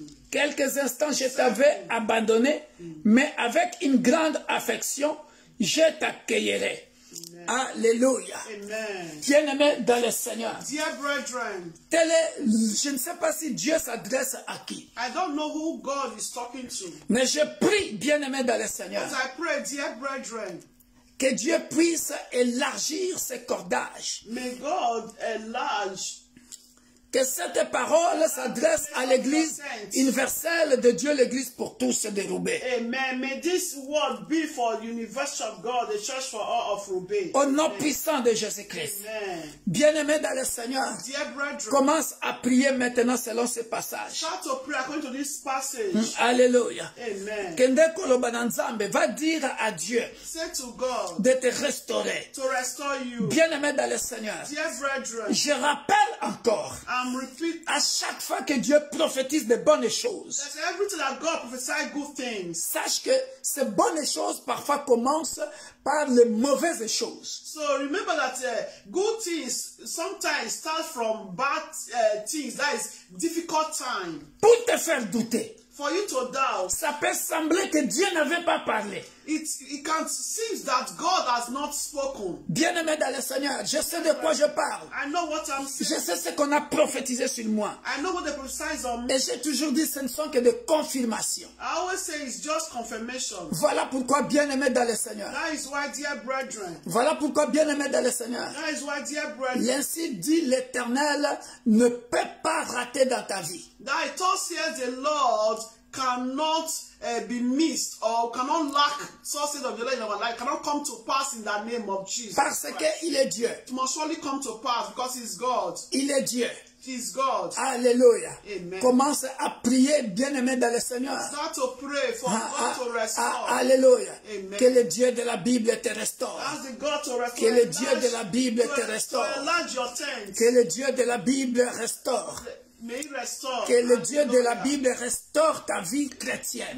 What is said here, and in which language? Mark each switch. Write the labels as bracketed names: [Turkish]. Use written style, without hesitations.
[French] Quelques instants, je t'avais abandonné, mais avec une grande affection, je t'accueillerai. Alléluia. Amen. Bien-aimé dans le Seigneur. [English] Dear brethren, [French] Je ne sais pas si Dieu s'adresse à qui, [English] I don't know who God is talking to, [French] mais je prie, bien-aimé dans le Seigneur, [English] but I pray, dear brethren, [French] que Dieu puisse élargir ses cordages [English] may God enlarge [French] Que cette parole s'adresse à l'église universelle de Dieu, l'église pour tous de Roubaix. Amen. [English] May this word be for the universal of God, the church for all of Roubaix. [French] Au nom puissant de Jésus-Christ. Bien-aimés dans le Seigneur, commence à prier maintenant selon ce passage. [English] Start to pray according to this passage. Alléluia. Amen. [Lingala] Kende Koloba Nzambe [French] va dire à Dieu [English] Say to God [French] de te restaurer. [English] to restore you. [French] Bien-aimés dans le Seigneur, [English] Dear brethren, [French] je rappelle encore, [English] repeat [French] à chaque fois que Dieu prophétise de bonnes choses, [English] that everything that God prophesies good things. [French] sache que ces bonnes choses parfois commencent par les mauvaises choses. [English] So remember that good things sometimes start from bad things. That is difficult time. [French] Pour te faire douter, [English] For you to doubt, [French] ça peut sembler que Dieu n'avait pas parlé. [English] it can seem that God has not spoken. [French] Bien-aimé dans le Seigneur, je sais de quoi je parle. [English] I know what I'm [French] Je [English] saying. [French] sais ce qu'on a prophétisé sur moi. [English] I know what they prophesied on me. [French] Et j'ai toujours dit, ce ne sont que des confirmations. [English] I always say it's just confirmation. [French] Voilà pourquoi, bien-aimé dans le Seigneur. [English] That is why, dear brethren. [French] Voilà pourquoi, bien-aimé dans le Seigneur. [English] That is why, dear brethren. [French] Ainsi dit l'Éternel, ne peut pas rater dans ta vie. [English] That it all says the Lord cannot be missed or cannot lack success of the Lord in our life, cannot come to pass in the name of Jesus. [French] Parce qu'il est Dieu. [English] It must surely come to pass because He's God. [French] Il est Dieu. [English] He's God. Alléluia. Amen. [French] Commence à prier, bien-aimé dans le Seigneur. [English] Start to pray for God to restore. Alléluia. Amen. [French] Que le Dieu de la Bible te restaure. [English] Ask the God to restore. [French] Que le Dieu de la Bible te restaure. [English] To enlarge your tent. [French] Que le Dieu de la Bible restaure. [English] May He restore. [French] Que le Dieu de la Bible restaure ta vie chrétienne,